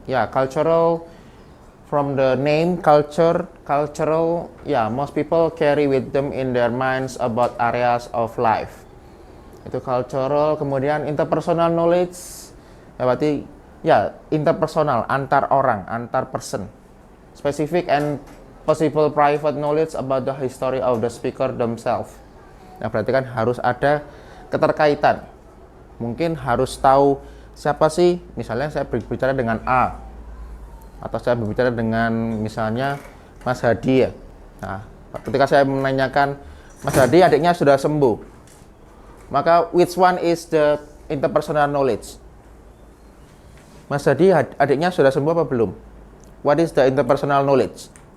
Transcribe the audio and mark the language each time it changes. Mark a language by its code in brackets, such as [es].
[en] Ya, cultural from the name cultural, ya, most people carry with them in their minds about areas of life. [id] Itu cultural. Kemudian interpersonal knowledge, ya berarti ya interpersonal, antar orang, antar person. [en] Specific and possible private knowledge about the history of the speaker themselves. [id] Nah, berarti kan harus ada keterkaitan. Mungkin harus tahu siapa sih, misalnya saya berbicara dengan A, atau saya berbicara dengan misalnya Mas Hadi ya. Nah, ketika saya menanyakan Mas Hadi adiknya sudah sembuh, maka [en] which one is the interpersonal knowledge? [id] Mas Hadi adiknya sudah sembuh apa belum? [en] What is the interpersonal knowledge?